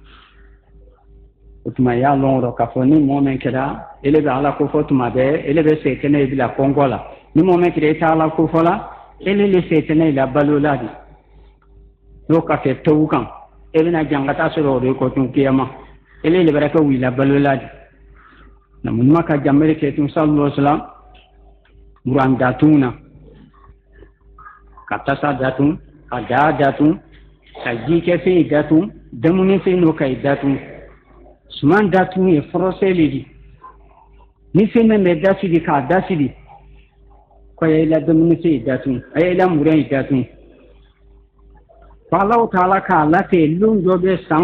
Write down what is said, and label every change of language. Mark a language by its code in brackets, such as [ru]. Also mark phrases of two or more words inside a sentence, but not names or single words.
[bm] o tuma y'a lɔn rɔ k'a fɔ ni mɔɔ min kɛra ele bɛ ala ko fɔ tuma bɛɛ ele bɛ setana ye bila kɔngɔ la ni mɔɔ min kɛra e tɛ ala ko fɔ la ele le setana ila balola di n'o ka kɛ towu kan e bɛna jangata sɔrɔ o de kɔ tun kiyama ele le bɛra kɛ wila balola di na munuma ka jamere kɛ tun [ar] صلى الله عليه وسلم [bm] muran datun na ka tasa datun ka daa datun ka ji kɛ fɛn datun dumuni fɛn n'o ka datun suman datun ye fɔrɔsɛ le di ni fɛn min bɛ dasiri k'a dasiri kaya ila dumuni fɛn datun a ila muran datun [ar] الله تعالى [bm] k'a late lon dɔ bɛ san